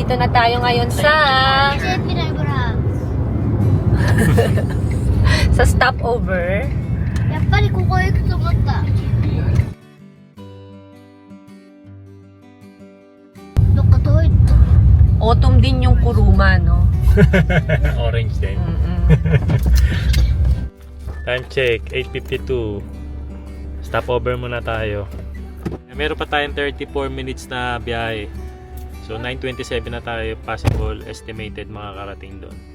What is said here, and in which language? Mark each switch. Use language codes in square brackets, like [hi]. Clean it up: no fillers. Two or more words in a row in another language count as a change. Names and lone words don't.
[tl] tayo ngayon sa JP Library. sa stopover. [ja] やっぱりここ行くと思った。どっか遠い。 [tl] Autumn din yung Kuruma, no? Orange din. Time check, 8:52. Stopover muna tayo. Meron pa tayong 34 minutes na biyahe. So 9:27 na tayo [en] possible estimated [tl] makakarating doon.